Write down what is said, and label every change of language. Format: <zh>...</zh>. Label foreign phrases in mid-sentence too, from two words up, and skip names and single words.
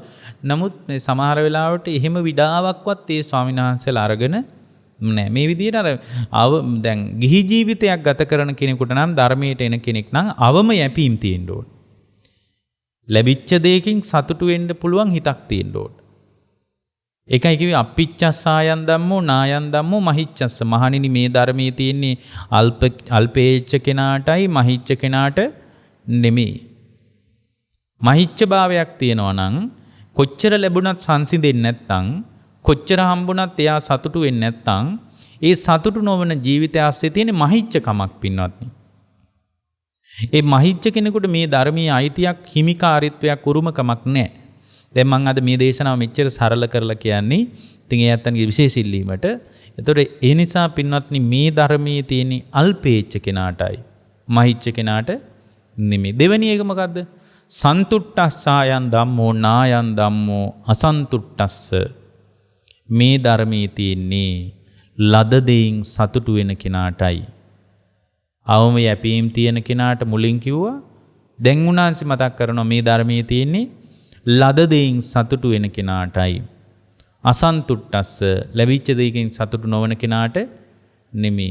<si>නමුත් මේ සමහර වෙලාවට එහෙම විඩාවක්වත් ඒ ස්වාමීන් වහන්සේලා අරගෙන නැහැ. මේ විදිහට අර දැන් ගිහි ජීවිතයක් ගත කරන කෙනෙකුට නම් ධර්මයට එන කෙනෙක් නම් අවම යැපීම් තියෙන්න ඕන. ලැබිච්ච දෙයකින් සතුටු වෙන්න පුළුවන් හිතක් තියෙන්න ඕන. ඒකයි කිව්වේ</si> <pi>අපිච්චස්සායන් ධම්මෝ නායන් ධම්මෝ මහිච්චස්ස.</pi> <si>මහණෙනි මේ ධර්මයේ තියෙන්නේ අල්පේච්ඡ කෙනාටයි මහිච්ඡ කෙනාට නෙමෙයි. මහිච්ඡ භාවයක් තියෙනවා නම් කොච්චර ලැබුණත් සංසිඳෙන්නේ නැත්නම් කොච්චර හම්බුණත් එයා සතුටු වෙන්නේ නැත්නම් ඒ සතුටු නොවන ජීවිතය ඇස්සේ තියෙන මහිච්ඡකමක් පින්වත්නි. ඒ මහිච්ඡ කෙනෙකුට මේ ධර්මීය අයිතියක් හිමිකාරීත්වයක් උරුමකමක් නැහැ. දැන් මම අද මේ දේශනාව මෙච්චර සරල කරලා කියන්නේ ඉතින් ඒ අතන්ගේ විශේෂ ඉල්ලීමට. ඒතකොට ඒ නිසා පින්වත්නි මේ ධර්මයේ තියෙන අල්පේච්ඡ කෙනාටයි මහිච්ඡ කෙනාට නෙමෙයි. දෙවෙනි එක මොකද්ද?</si> <pi>සන්තුට්ඨස්සායන් ධම්මෝ නායන් ධම්මෝ අසන්තුට්ඨස්ස.</pi> <si>මේ ධර්මයේ තියෙන්නේ ලද දෙයින් සතුටු වෙන කෙනාටයි. අවම යැපීම් තියෙන කෙනාට මුලින් කිව්වා. දැන් උනාන්සි මතක් කරනවා මේ ධර්මයේ තියෙන්නේ ලද දෙයින් සතුටු වෙන කෙනාටයි. අසන්තුට්ඨස්ස ලැබිච්ච දෙයකින් සතුටු නොවන කෙනාට නෙමෙයි.</si>